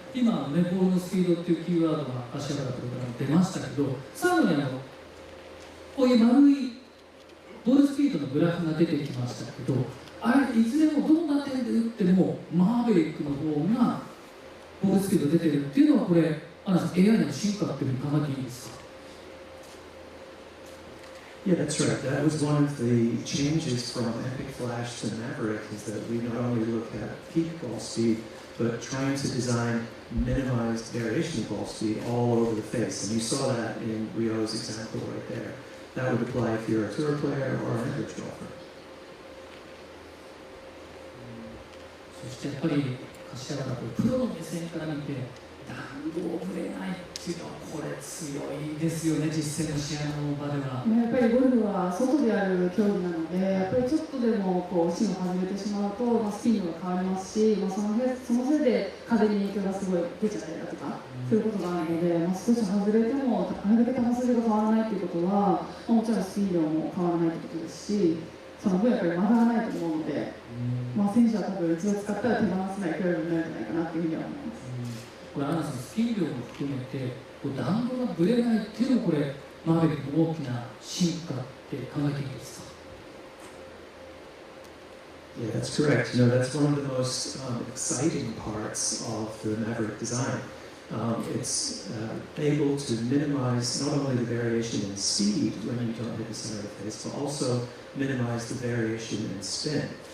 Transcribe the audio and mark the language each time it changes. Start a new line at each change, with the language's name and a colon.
Japanese: 今のね、ボールのスピードっていうキーワードが柏原プロから出ましたけど、最後にこういう丸いボールスピードのグラフが出てきましたけど、あれいずれもどんな点で打ってもマーベリックの方がボールスピード出てるっていうのは、これアナさん AI の進化っていうふうに考えていいですか
English: ？Yeah, that's right. That was one of the changes from Epic Flash to Maverick, is that we not only look at peak ball speed, but trying to design minimized variation of ball speed all over the face. And you saw that in Rio's example right there. That would apply if you're a tour player or an average golfer.
Japanese: そしてやっぱり柏原プロの目線から見て、弾道ぶれないっていうのはこれ強いですよね、実践の試合の場では。やっぱりゴルフは外でやる競技なので、やっぱりちょっとでもこう芯を外れてしまうと、スピン度が変わりますし、そのせいで風に影響がすごい出ちゃったりだとか、そういうことがあるので、少し外れてもあれだけ球筋が変わらないということは、もちろんスピン量も変わらないということですし、その分やっぱり曲がらないと思うので、選手は多分一度使ったら手放せない競技になるんじゃないかなというふうには思います。これアナさん、スピン量も含めて弾道がぶれないっていうのはこれマーベリックの大きな進化って考えていいですか？
English: Yeah, that's correct. That's one of the most exciting parts of the Maverick design. It's able to minimize not only the variation in speed when you don't hit the center of the face, but also minimize the variation in spin.